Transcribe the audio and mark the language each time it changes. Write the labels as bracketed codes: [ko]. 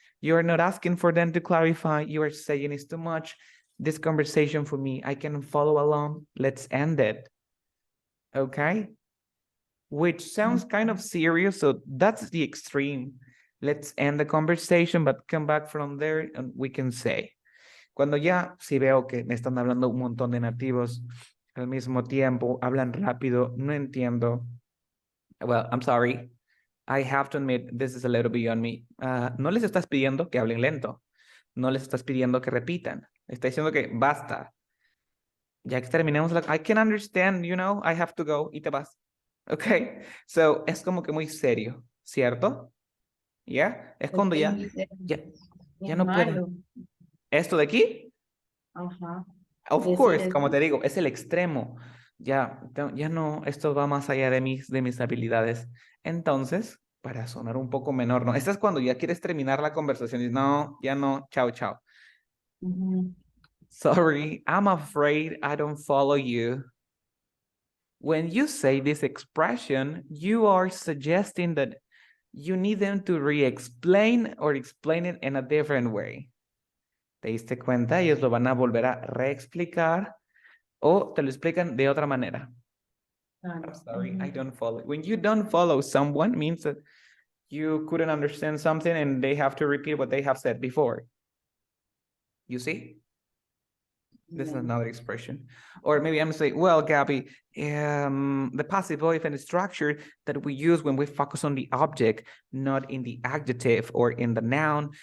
[en] You are not asking for them to clarify. You are saying it's too much. This conversation for me, I can follow along. Let's end it. Okay? Which sounds kind of serious. So that's the extreme. Let's end the conversation, but come back from there and we can say. [es] Cuando ya, si veo que me están hablando un montón de nativos al mismo tiempo, hablan rápido, no entiendo. [en] Well, I'm sorry. I have to admit, this is a little beyond me. [es] No les estás pidiendo que hablen lento. No les estás pidiendo que repitan. Está diciendo que basta. Ya que terminemos, [en] I can understand, you know, I have to go [es] y te vas. Okay. So, es como que muy serio, ¿cierto? ¿Ya? Es cuando ya no puede. malo. ¿Esto de aquí? Ajá. [en] Of [es] Decir [en] course, [es] eso. como te digo, es el extremo. Ya no, esto va más allá de mis habilidades. Entonces, para sonar un poco menor, ¿no? Esta es cuando ya quieres terminar la conversación y no, ya no, chao, chao. [en] Sorry, I'm afraid I don't follow you. When you say this expression, you are suggesting that you need them to re-explain or explain it in a different way. [es] ¿Te diste cuenta? Ellos lo van a volver a reexplicar o te lo explican de otra manera. [en] I'm sorry, I don't follow. When you don't follow someone means that you couldn't understand something and they have to repeat what they have said before. You see? This is another expression. Or maybe I'm saying, well, Gabby, the passive voice and structure that we use when we focus on the object, not in the adjective or in the noun.